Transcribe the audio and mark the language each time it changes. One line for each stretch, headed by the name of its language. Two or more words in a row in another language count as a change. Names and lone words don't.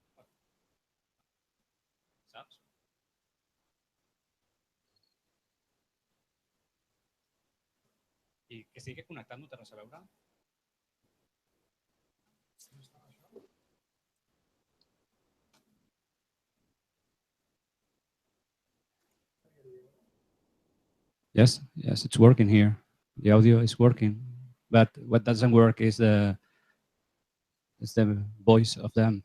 Catalan: Saps? I que sigui connectat no té res a veure?
English: Yes, it's working here. The audio is working, but what doesn't work is the voice of them.